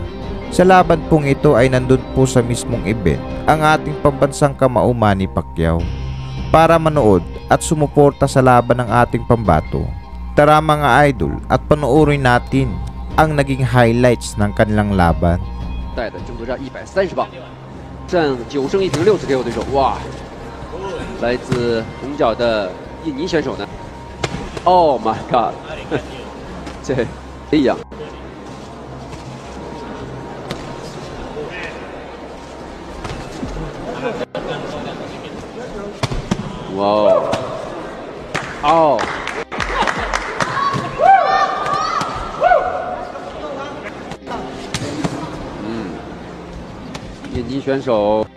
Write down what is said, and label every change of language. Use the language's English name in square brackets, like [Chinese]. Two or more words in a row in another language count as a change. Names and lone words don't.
[Filipino] Sa laban pong ito ay nandun po sa mismong event ang ating pambansang kamao Manny Pacquiao para manood at sumuporta sa laban ng ating pambato. Tara mga idol at panoorin natin ang naging highlights ng kanilang laban. [Chinese] 带的争夺战130磅，战9胜1平6次 KO 对手，哇！来自红角的印尼选手呢 ？ [English] Oh my god！ [Chinese] 这一样。 哇哦！哦！印尼选手